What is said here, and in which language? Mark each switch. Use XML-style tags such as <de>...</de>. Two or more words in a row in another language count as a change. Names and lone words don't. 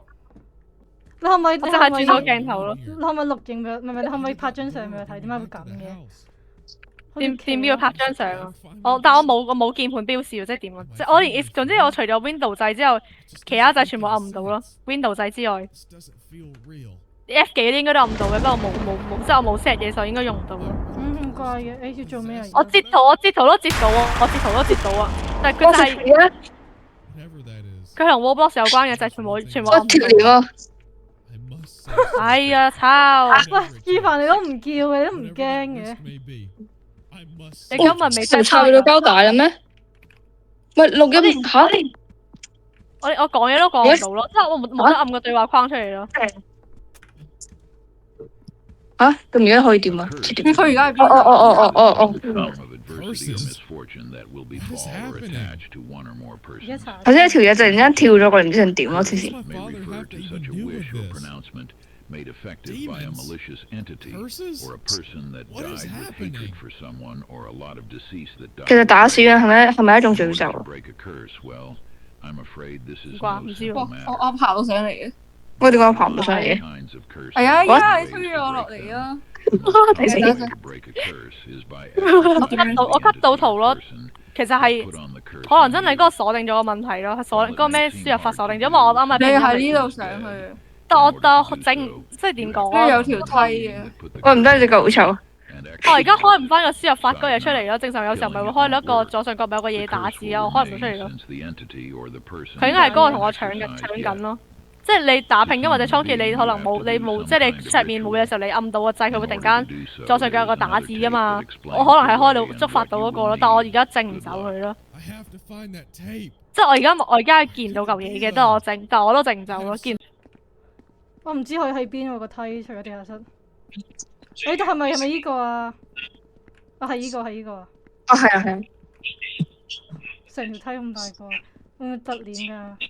<yue>你可唔可以？我淨係轉到鏡頭咯。你可唔可以錄影俾我？唔係，你可唔可以拍張相俾我睇？點解會咁嘅？點要拍張相啊？但我冇鍵盤標示喎，即係點啊？即係我連總之我除咗 Window 掣之後，其他掣全部按唔到咯。Window 掣之外</yue> <en>This doesn't feel real.</en> <yue>，F 幾應該都按唔到嘅，不過冇，即係我冇 set 嘢，所以應該用唔到咯。咁怪嘅，你要做咩啊？我截圖都截到啊！我截圖都截到啊！但係佢就係</yue> <en>Whatever that is.</en> <yue>佢同 Roblox 有關嘅就係全部我按唔到。脫了啊！</yue> <en>I must say</en> <yue>哎呀，操！喂，伊凡你都唔叫嘅，你都唔 whatever 驚 the 嘅</yue> <en>risk。may be, I must</en> <yue>你 say 今日未就插到膠帶啦咩？喂，錄音嚇！我講嘢都講唔到咯，即係我冇得按個對話框出嚟咯。嚇，咁而家可以點啊？切點？佢而家係哦哦哦哦哦哦！</yue> <en>Outcome of adversity or Curses. misfortune that will What is befall or happening? attach to one or more</en> <yue>而家</yue> <en>persons.</en> <yue>查。頭先一條嘢突然間跳咗過嚟，唔知想點咯，黐 What 線</yue> <en>does！my May father refer have to to even such a do wish with or this? pronouncement made effective by a Demons? malicious entity Curses? or a person that What is died with happening? hatred for someone or a lot of deceased that died.</en> <yue>其實打死人係咪一種 In 詛 order 咒</yue> <en>to？break a curse, well, I'm afraid this is</en> <yue>啩 no 唔知喎 simple 我 matter. 爬到上嚟嘅。我點解爬唔到上嚟嘅？</yue> <en>Kinds of curses</en> <yue>係啊，依 What？家你推咗我落嚟啊！睇死 The 我</yue> <en>way to break a curse is by</en> <yue>我 cut 到圖咯，其實係</yue> <en>put on the curse</en> <yue>可能真係嗰個鎖定咗個問題咯，係鎖嗰個咩輸入法鎖定咗，因為我啱啱你拼音嚟喺呢度上去，但我整即係點講啊？跟住有條梯嘅。喂，唔得，你隻腳好臭。我而家開唔翻個輸入法嗰嘢出嚟咯，正常有時候咪會開到一個左上角咪有個嘢打字啊，我開唔到出嚟咯。佢應該係嗰個同我搶緊咯，即係你打拼音或者倉頡，你可能冇即係你上面冇嘅時候，你按到個掣，佢會突然間左上角有個打字啊嘛。我可能係開到觸發到嗰個咯，但我而家整唔走佢咯。</yue> <en>I have to find that tape.</en> <yue>即係我而家見到嚿嘢嘅，但我都整唔走咯。見我唔知佢喺邊喎個梯，除咗地下室。你係咪依個啊？啊係依個係啊！啊，係啊係啊！成條梯咁大個，會唔會突鏈㗎？</yue>